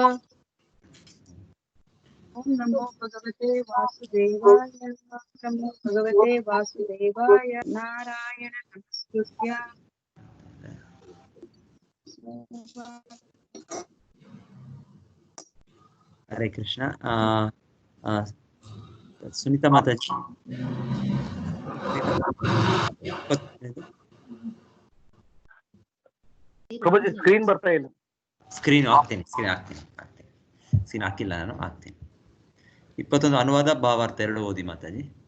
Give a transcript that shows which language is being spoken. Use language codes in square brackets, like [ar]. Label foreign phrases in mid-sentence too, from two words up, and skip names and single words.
[sa] ಓಂ ನಮೋ ಭಗವತೆ ವಾಸುದೇವಾಯ. ನಮೋ ಭಗವತೆ ವಾಸುದೇವಾಯ. ನಾರಾಯಣ ನಮಸ್ಕೃತ್ಯ ಹರೇ ಕೃಷ್ಣ. [kn] ಸುನೀತಾ ಮಾತಾಜಿ ಪ್ರಭುಜಿ ಸ್ಕ್ರೀನ್ ಬರ್ತಾ ಇಲ್ಲ. ಸ್ಕ್ರೀನ್ ಹಾಕ್ತೀನಿ. ಸ್ಕ್ರೀನ್ ಹಾಕಿಲ್ಲ, ನಾನು ಹಾಕ್ತೀನಿ. 21 ಅನುವಾದ ಭಾವಾರ್ಥ 2 ಓದಿ ಮಾತಾಜಿ.